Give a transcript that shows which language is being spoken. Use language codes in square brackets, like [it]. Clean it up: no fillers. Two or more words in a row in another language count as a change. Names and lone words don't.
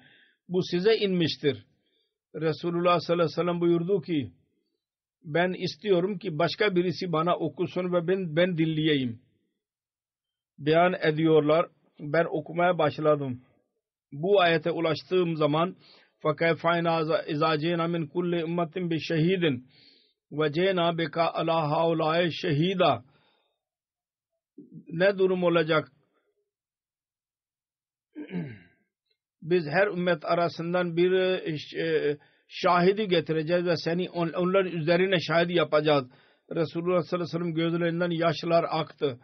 [tr] Bu size inmiştir. Resulullah [ar] صلى الله عليه وسلم [tr] buyurdu ki ben istiyorum ki başka birisi bana okusun ve ben dinleyeyim. Beyan ediyorlar. Ben okumaya başladım. Bu ayete ulaştığım zaman [ar] فَكَيْفَ اِذَا جِئْنَا مِنْ كُلِّ اُمَّةٍ بِشَهِيدٍ وَجِئْنَا بِكَ عَلَى هَؤُلَاءِ شَهِيدًا [tr] Ne durum olacak? Biz her ümmet arasından bir şahidi getireceğiz ve seni onların üzerine şahit yapacağız. Resulullah [ar] صلى الله عليه وسلم [tr] gözlerinden yaşlar aktı.